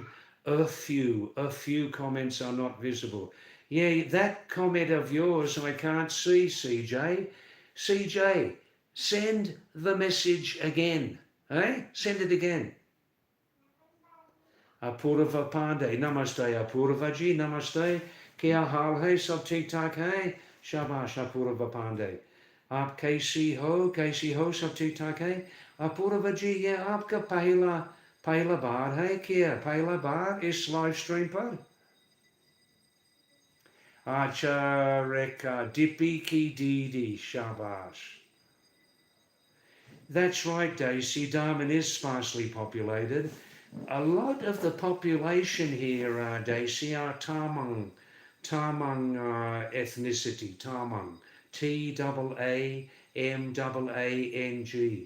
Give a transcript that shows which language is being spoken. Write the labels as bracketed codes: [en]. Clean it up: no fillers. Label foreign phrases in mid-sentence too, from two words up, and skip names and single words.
[en] A few comments are not visible. Yeah, that comment of yours I can't see, CJ. CJ, send the message again. Eh? Send it again. Apurva Pandey, Namaste. [hi] अपूर्व जी, नमस्ते। क्या हाल है? सब ठीक ठाक है? शाबाश, अपूर्व पांडे. आप कैसी हो सब ठीक ठाक है अपूर्व जी ये आपका पहला बार है क्या पहला बार इस लाइव स्ट्रीम पर अच्छा रेखा डिपी की दीदी शाबाश [en] That's right, [hi] Daisy. [en] Darwin is sparsely populated. A lot of the population here, Daisy, are Tamang ethnicity, Tamang. T-A-A-M-A-N-G.